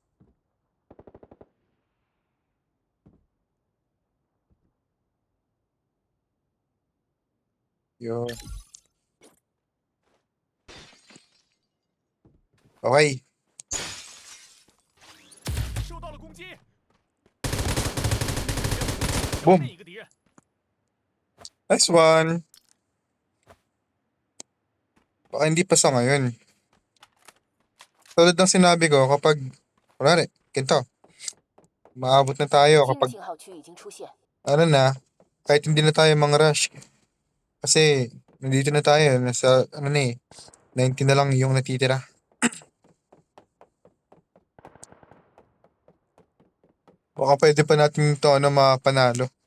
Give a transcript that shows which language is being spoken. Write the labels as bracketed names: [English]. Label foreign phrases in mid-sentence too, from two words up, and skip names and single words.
[Filipino] Yun. [English] Okay. [Chinese] 收到了攻击。 [English] Boom. [Chinese] 另一个敌人， [English] Nice one. [Filipino] Baka hindi pa sa ngayon. Tulad ng sinabi ko, kapag, kunwari, ganito, maabot na tayo [Chinese] 新的 [Filipino] kapag, [Chinese] 信号区已经出现， [Filipino] ano na, kahit hindi na tayo mga rush. Kasi, nandito na tayo, nasa, ano na eh, 90 na lang yung natitira. Baka pwede pa natin ito, ano, mapanalo.